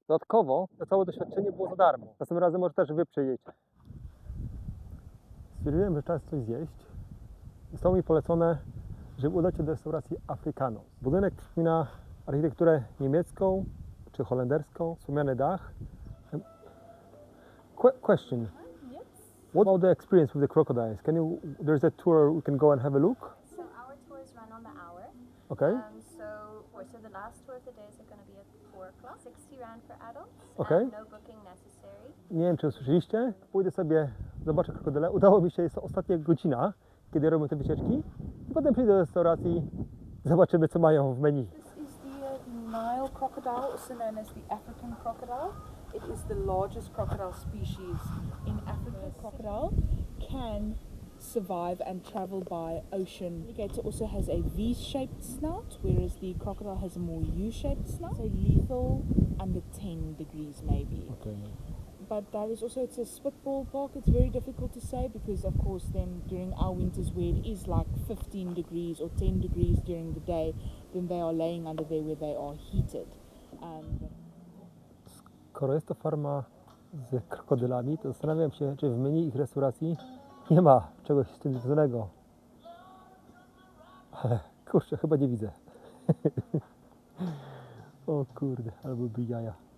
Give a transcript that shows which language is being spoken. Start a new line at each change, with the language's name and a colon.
Polish: Dodatkowo to całe doświadczenie było za darmo. Następnym razem może też wy przyjedziecie. Stwierdziłem, że czas coś zjeść. Zostało mi polecone, żeby udać się do restauracji Africanos. Budynek przypomina architekturę niemiecką czy holenderską, słomiany dach.
English: Question. What about the experience with the crocodiles? There's a tour we can go and have a look? So our tours run on the hour. Okay. So the last tour of the days are going to be at 4 o'clock. 60 rand for adults. Okay. And no booking necessary.
Polish: Nie wiem, czy słyszeliście. Pójdę sobie, zobaczę krokodyle. Udało mi się, jest to ostatnia godzina, kiedy robię te wycieczki. I potem przyjdę do restauracji, zobaczymy, co mają w menu.
English: This is the Nile crocodile, also known as the African crocodile. It is the largest crocodile species in Africa. The crocodile can survive and travel by ocean. The alligator also has a V-shaped snout, whereas the crocodile has a more U-shaped snout. So lethal under 10 degrees maybe. Okay. But that is also, it's a spitball park. It's very difficult to say because, of course, then during our winters where it is like 15 degrees or 10 degrees during the day, then they are laying under there where they are heated.
Polish: Skoro jest to farma z krokodylami, to zastanawiam się, czy w menu ich restauracji nie ma czegoś z tym związanego. Ale kurczę, chyba nie widzę. O kurde, albo by jaja.